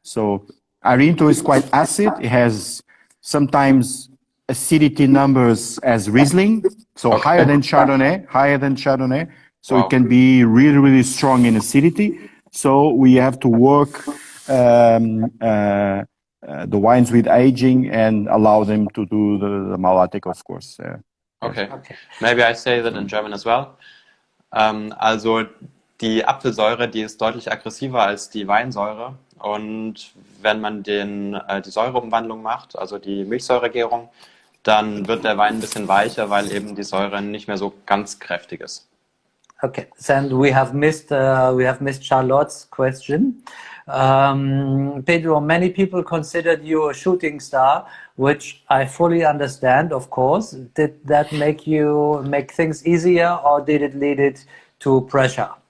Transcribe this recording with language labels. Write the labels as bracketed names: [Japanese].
[English] So Arinto is quite acid. It has sometimes acidity numbers as Riesling, so higher than Chardonnay. So it can be really, really strong in acidity. So we have to work the wines with aging and allow them to do the malolactic, of course. Okay. Maybe I say that in German as well. [German] Also die Apfelsäure, die ist deutlich aggressiver als die Weinsäure. Und wenn man die Säureumwandlung macht, also die Milchsäuregärung, dann wird der Wein ein bisschen weicher, weil eben die Säure nicht mehr so ganz kräftig ist. [English] Okay, and we have missed Charlotte's question. Pedro, many people considered you a shooting star, which I fully understand, of course. Did that make things easier, or did it lead it to pressure?